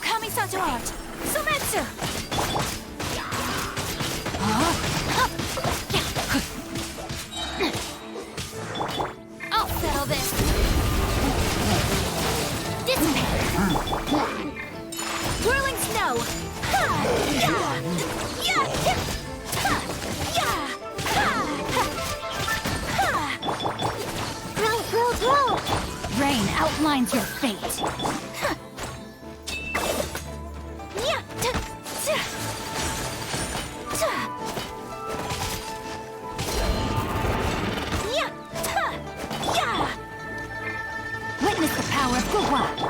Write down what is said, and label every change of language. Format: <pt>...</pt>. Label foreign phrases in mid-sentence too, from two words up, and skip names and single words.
<en>Kaisajo art! Sumetsu! I'll settle this! Dissipate! Whirling snow! Ha! Ya! Ya! Ha! Ya! Ha! Ha! Grow! Rain outlines your fate! Yeah. Witness the power of Guhua!</en>